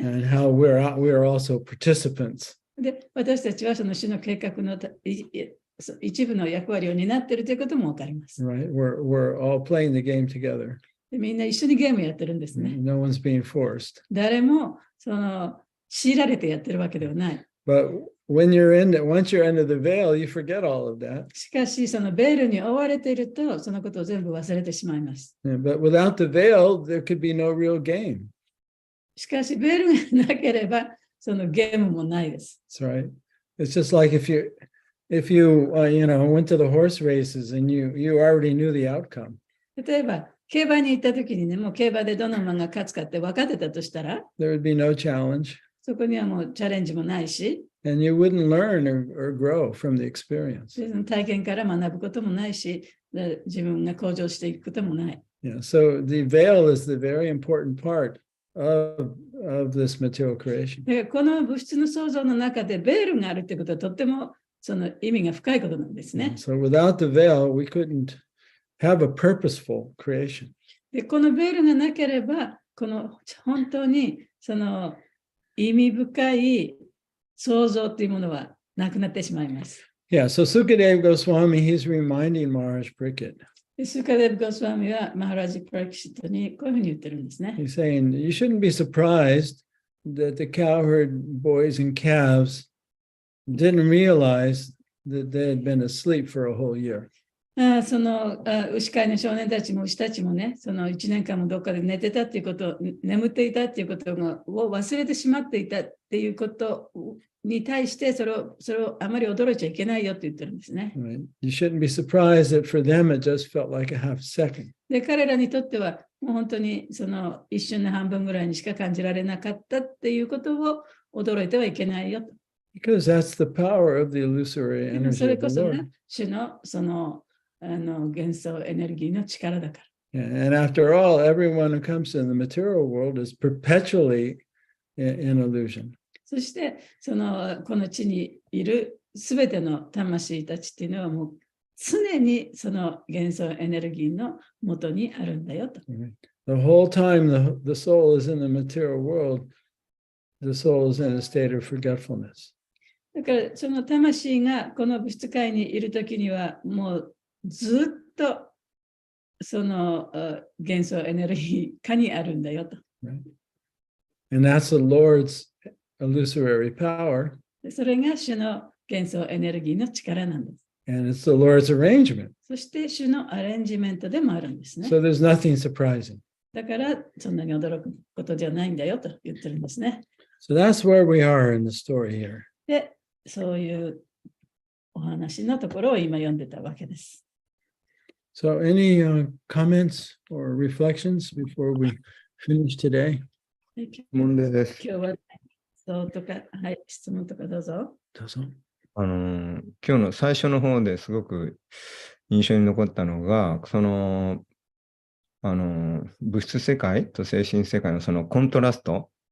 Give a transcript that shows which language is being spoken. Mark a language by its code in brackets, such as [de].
[en] And how we're also participants. [ja] で、私たちはその主の計画の一部の役割を担っているということも分かります。 [en] Right? We're all playing the game together. [ja] でみんな一緒にゲームやってるんですね。 [en] No one's being forced. [ja] 誰も強いられてやってるわけではない。 [en] But once you're under the veil, you forget all of that. [ja] しかし、そのベールに覆われていると、そのことを全部忘れてしまいます。 [en] Yeah, but without the veil, there could be no real game. [ja] しかし、ベールがなければ、そのゲームもないです。 [en] That's right. It's just like if you went to the horse races and you already knew the outcome. [ja] 例えば、競馬に行ったときにね、もう競馬でどの馬が勝つかって分かってたとしたら、 [en] There would be no challenge. [ja] そこにはもうチャレンジもないし、 [en] And you wouldn't learn or grow from the experience. [ja] でその体験から学ぶこともないし、自分が向上していくこともない。 [en] Yeah. So the veil is the very important part of this material creation. [ja] だからこの物質の創造の中でベールがあるってことはとってもその意味が深いことなんですね。 [en] So without the veil, we couldn't have a purposeful creation. [ja] で、このベールがなければ、この本当にその意味深い創造というものはなくなってしまいます。 [en] Yeah, so Sukadeva Goswami, he's reminding Maharaj Pariksit. [ja] でスカデブ・ゴスワミはマハラジ・プラキシットにこういうふうに言ってるんですね。 [en] He's saying, you shouldn't be surprised that the cowherd boys and calves didn't realize that they had been asleep for a whole year. [ja] その牛飼いの少年たちも牛たちもね、その1年間もどっかで寝てたっていうこと、眠っていたっていうことを忘れてしまっていたっていうことに対して、それをあまり驚いちゃいけないよって言ってるんですね。 [en] Right? You shouldn't be surprised that for them it just felt like a half second. [ja] で、彼らにとっては、もう本当にその一瞬の半分ぐらいにしか感じられなかったっていうことを驚いてはいけないよと。 [en] Because that's the power of the illusory [ja] そ [en] energy [ja] れ [en] of [ja] こ [en] the [ja] そ [en] Lord. [ja] ね、主のその幻想エネルギーの力だから。 [en] Yeah, and after all, everyone who comes to the material world is perpetually in illusion. [ja] そしてこの地にいるすべての魂たちっていうのはもう常にその幻想エネルギーの元にあるんだよと。 [en] The whole time the soul is in the material world, the soul is in a state of forgetfulness. [ja] だからその魂がこの物質界にいるときにはもうずっとその幻想エネルギー下にあるんだよと。 [en] Right? And that's the Lord's illusory power. [ja] それが主の幻想エネルギーの力なんです。 [en] And it's the Lord's arrangement. [ja] そして主のアレンジメントでもあるんですね。 [en] So there's nothing surprising. [ja] だからそんなに驚くことじゃないんだよと言ってるんですね。 [en] So that's where we are in the story here. [ja] で、そういうお話のところを今読んでたわけです。 [en] So any comments or reflections before we finish today? [ja] 問題です。今日はそうとか、はい、質問とかどうぞ。どうぞ。今日の最初の方ですごく印象に残ったのが、物質世界と精神世界のそのコントラスト